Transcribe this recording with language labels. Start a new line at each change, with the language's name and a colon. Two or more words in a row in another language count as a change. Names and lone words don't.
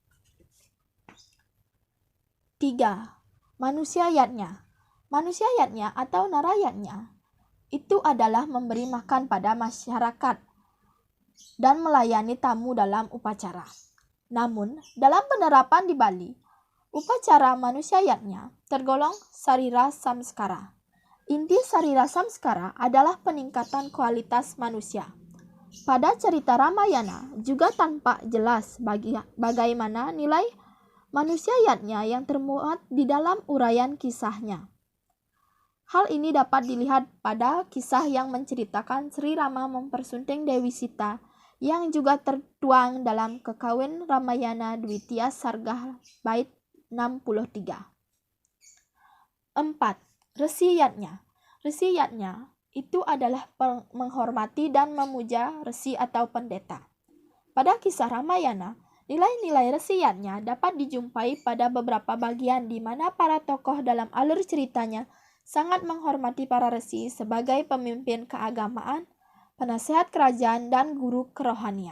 Indonesian: 3. Manusia yatnya. Manusia yatnya atau narayatnya itu adalah memberi makan pada masyarakat dan melayani tamu dalam upacara. Namun, dalam penerapan di Bali, upacara manusia yatnya tergolong sarira samskara. Inti sarira samskara adalah peningkatan kualitas manusia. Pada cerita Ramayana juga tampak jelas bagaimana nilai manusia yatnya yang termuat di dalam uraian kisahnya. Hal ini dapat dilihat pada kisah yang menceritakan Sri Rama mempersunting Dewi Sita yang juga tertuang dalam Kekawin Ramayana Dwitiya Sarga bait 63. 4. Resi yatnya. Resi yatnya itu adalah menghormati dan memuja resi atau pendeta. Pada kisah Ramayana, nilai-nilai resi yatnya dapat dijumpai pada beberapa bagian di mana para tokoh dalam alur ceritanya sangat menghormati para resi sebagai pemimpin keagamaan, penasehat kerajaan, dan guru kerohanian.